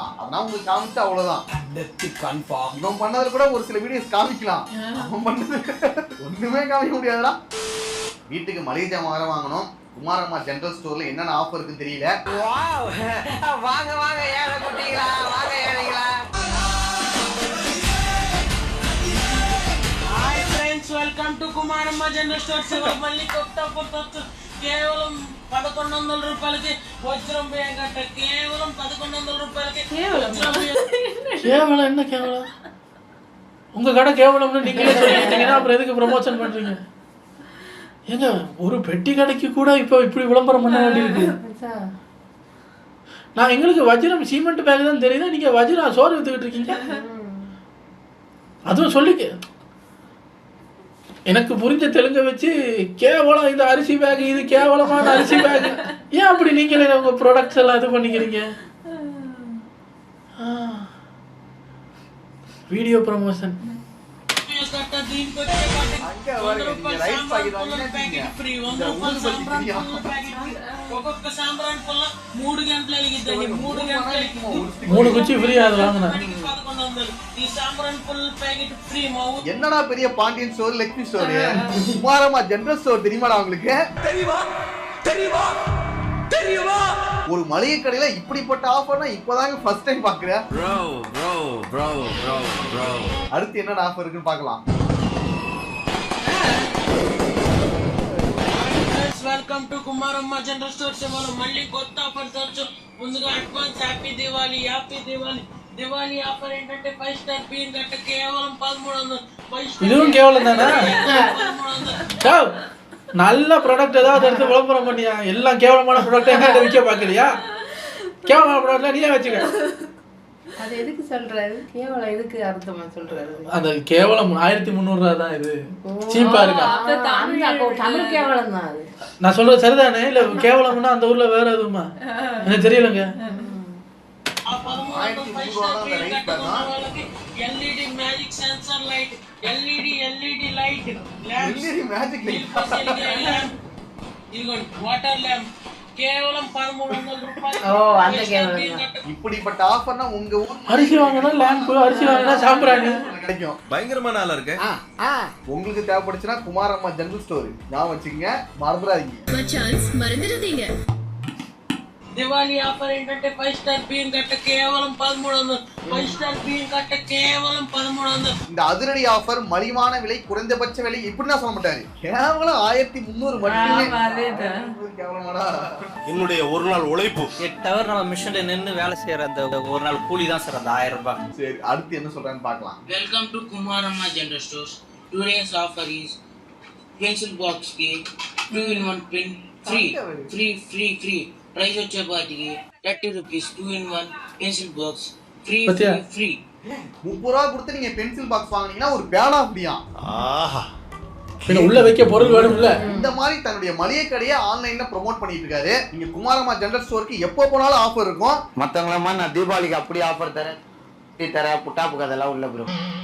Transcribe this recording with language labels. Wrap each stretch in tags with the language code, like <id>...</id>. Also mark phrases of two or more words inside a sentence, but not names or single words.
<ta>அதான் உங்களுக்கு காமிச்சா அவ்வளவுதான். இவன் பண்ணதுல கூட ஒரு சில வீடியோஸ் காமிக்கலாம். அவன் பண்ணது ஒண்ணுமே காமிக்க முடியாதுடா. வீட்டுக்கு மளிகை ஜாமான் வேற வாங்கணும். குமாரம்மா ஜெனரல் ஸ்டோர்ல என்னென்ன ஆஃபர் இருக்குன்னு தெரியல. வாங்க வாங்க ஏழை குட்டிங்களா, வாங்க ஏழைங்களா.</ta> <en>Hi friends, welcome to Kumaramma General Stores.</en> <te>మళ్ళీ కొత్త ఆఫర్ కేవలం 1100 రూపాయలకి వజ్రం బియ్యం కట్ట. కేవలం 1100 రూపాయలకి వజ్రం బియ్యం.</te> <ta>கேவலம் என்ன கேவலம்? உங்க கடை கேவலம்னு நீங்களே சொல்லிட்டீங்கன்னா அப்புறம் எதுக்கு ப்ரமோஷன் பண்றீங்க? ஏங்க ஒரு பெட்டி கடைக்கு கூட இப்போ இப்படி விளம்பரம் பண்ண வேண்டியிருக்கு. நான் எங்களுக்கு வஜ்ரம்</ta> <en>cement bag</en> <ta>தான் தெரியுது, நீங்க வஜ்ரம் சோறு வித்துக்கிட்டு இருக்கீங்க. அதுவும் சொல்லிக்க எனக்கு புரிஞ்ச தெலுங்க வச்சு கேவலம் இது அரிசி பேக், இது கேவலமான அரிசி பேக். ஏன் அப்படி நீங்களே உங்க ப்ராடக்ட்ஸ் எல்லாம் இது பண்ணிக்கிறீங்க?</ta> <en>video promotion.</en> <te>కట్ట దీనికి వచ్చే</te> <en>rice packet free.</en> <te>100 రూపాయలు సాంబ్రాన్ పుల్ల</te> <en>packet free.</en> <te>ఒక్కొక్క సాంబ్రాన్ పుల్ల 3 గంటలు వెలిగిద్దండి. 3 గంటలకి</te> <ta>3 குச்சி ஃப்ரீ அது வாங்குனா 1100.</ta> <te>ఈ సాంబ్రాన్ పుల్ల</te> <en>packet free.</en> <ta>என்னடா பெரிய பாண்டியன் ஸ்டோர், லக்ஷ்மி ஸ்டோர், குமாரம்மா ஜெனரல் ஸ்டோர் தெரியுமாடா உங்களுக்கு? தெரியுமா? ஒரு மளிகை கடையில இப்படிப்பட்ட ஆஃபர்னா இப்போதாங்க</ta> <en>first time</en> <ta>பாக்குறேன். அடுத்து என்னடா ஆஃபர் இருக்குன்னு பார்க்கலாம்.</ta> <en>Welcome to Kumaramma General Stores.</en> <te>మనం మళ్ళీ కొత్త ఆఫర్ తరచు. ముందుగా</te> <en>advance happy Diwali.</en> <te>దివాళీ ఆఫర్ ఏంటంటే 5 స్టార్ బియ్యం కట్ట కేవలం 1300.</te> <ta>இதுவும் கேவலம் தானே? நல்ல ப்ராடக்ட் ஏதாவது எடுத்து விளம்பரம் பண்ணியா? எல்லாம் கேவலமான ப்ராடக்ட் என்கிட்ட விற்க பார்க்குறியா? கேவலமான ப்ராடக்ட்லாம் நீயே வச்சுக்க. அது எதுக்கு சொல்றாரு? கேவலம் எதுக்கு அர்த்தமா சொல்றாரு? அந்த கேவலம் 1300 ரூபா தான். இது சீப்பா இருக்கா? தமிழ் கேவலம் தான் அது. நான் சொல்றது சரிதானே? இல்ல கேவலம்னா அந்த ஊர்ல வேற எதுவுமா எனக்கு தெரியலங்க.</ta> <en>LED magic sensor light, LED light, LED magic light,</en> <te>ఇదిగోండి</te> <en>water lamp</en> <te>కేవలం 1300 రూపాయలు. ఓ అంత కేవలం.</te> <ta>இப்படிப்பட்ட ஆஃபர்னா உங்க ஊர் அரிசி வாங்கினா லேம்ப், அரிசி வாங்கினா சாம்பிராணி கிடைக்கும். பயங்கரமான ஆளா இருக்கு. உங்களுக்கு தேவைப்படுச்சுன்னா குமாரம்மா ஜெனரல் ஸ்டோர் நான் வச்சுக்கங்க, மறந்துடாதீங்க.</ta> <te>దివాళీ ఆఫర్ ఏంటంటే 5 స్టార్ బియ్యం కట్ట కేవలం 1300. 5 స్టార్ బియ్యం కట్ట కేవలం 1300.</te> <ta>இந்த அதிரடி ஆஃபர் மலிவான விலை, குறைந்தபட்ச விலை இப்படி நான் சொல்ல மாட்டாரு. கேவலம் 1300 மட்டுமே. கேவலமாடா. என்னுடைய ஒரு நாள் உழைப்பு 8 ஹவர் நம்ம மிஷின்ல நின்னு வேலை செய்யற அந்த ஒரு நாள் கூலி தான் சார் அந்த 1000 ரூபாய். சரி, அடுத்து என்ன சொல்றான்னு பார்க்கலாம்.</ta> <en>Welcome to Kumaramma General Stores. Today's offer is pencil box కి 2-in-1 pen free.</en> <te>ప్రైస్ వచ్చేపాటికి 30 రూపీస్ 2-in-1</te> <en>pencil box free.</en> <ta>30 ரூபா கொடுத்து நீங்க</ta> <en>pencil box</en> <ta>வாங்குனீங்கன்னா ஒரு பேனா அப்படியா? ஆஹா, உள்ள வைக்க பொருள் வேணும்ல. இந்த மாதிரி தன்னுடைய மளிகை கடையை ஆன்லைன்ல ப்ரோமோட் பண்ணிட்டு இருக்காரு. நீங்க குமாரம்மா ஜெனரல் ஸ்டோருக்கு எப்போ போனாலும் ஆஃபர் இருக்கும். மற்றவங்களமா நான் தீபாவளிக்கு அப்படியே ஆஃபர் தரேன், புட்டாப்பு கதெல்லாம் உள்ள ப்ரோ.</ta>